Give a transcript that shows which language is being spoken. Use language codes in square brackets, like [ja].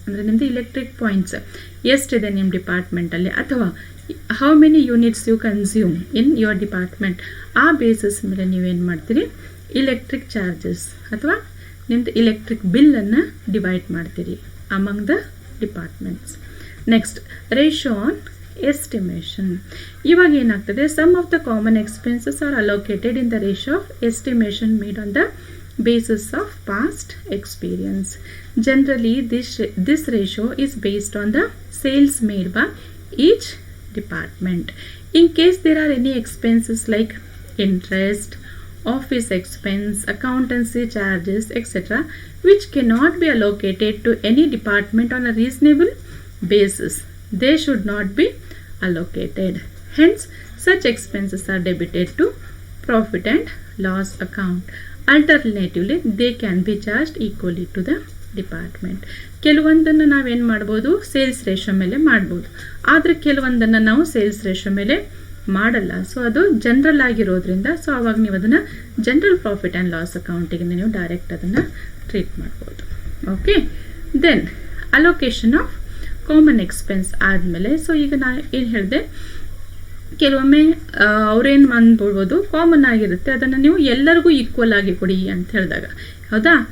[kn] ಅಂದರೆ ನಿಮ್ಮದು electric points ಎಷ್ಟಿದೆ ನಿಮ್ಮ ಡಿಪಾರ್ಟ್ಮೆಂಟಲ್ಲಿ ಅಥವಾ [en] how many units you consume in your department [kn] ಆ ಬೇಸಿಸ್ ಮೇಲೆ ನೀವೇನು ಮಾಡ್ತೀರಿ ಇಲೆಕ್ಟ್ರಿಕ್ ಚಾರ್ಜಸ್ ಅಥವಾ ನಿಮ್ಮದು ಇಲೆಕ್ಟ್ರಿಕ್ ಬಿಲ್ಲನ್ನು ಡಿವೈಡ್ ಮಾಡ್ತೀರಿ [en] Among the departments. Next ratio on estimation. [kn] ಇವಾಗ ಏನಾಗ್ತದೆ [en] Sum of the common expenses are allocated in the ratio of estimation made on the basis of past experience. Generally, this ratio is based on the sales made by each department. In case there are any expenses like interest, office expense, accountancy charges, etc., which cannot be allocated to any department on a reasonable basis, they should not be allocated. Hence, such expenses are debited to profit and loss account. Alternatively, they can be charged equally to the department. [kn] ಕೆಲವೊಂದನ್ನು ನಾವೇನು ಮಾಡ್ಬೋದು sales ratio ಮೇಲೆ ಮಾಡ್ಬೋದು, ಆದರೆ ಕೆಲವೊಂದನ್ನು ನಾವು sales ratio ಮೇಲೆ ಮಾಡಲ್ಲ. So ಅದು general ಆಗಿರೋದ್ರಿಂದ ಸೊ ಅವಾಗ ನೀವು ಅದನ್ನು ಜನರಲ್ ಪ್ರಾಫಿಟ್ ಆ್ಯಂಡ್ ಲಾಸ್ ಅಕೌಂಟಿಗೆ ನೀವು ಡೈರೆಕ್ಟ್ ಅದನ್ನು ಟ್ರೀಟ್ ಮಾಡ್ಬೋದು. Okay. Then allocation of common expense ಆದಮೇಲೆ ಸೊ ಈಗ ನಾನು ಏನು ಹೇಳಿದೆ ಕೆಲವೊಮ್ಮೆ ಅವ್ರೇನು ಅಂದ್ಬಿಡ್ಬೋದು ಕಾಮನ್ ಆಗಿರುತ್ತೆ ಅದನ್ನು ನೀವು ಎಲ್ಲರಿಗೂ ಈಕ್ವಲ್ ಆಗಿ ಕೊಡಿ ಅಂತ ಹೇಳಿದಾಗ, ಹೌದಾ?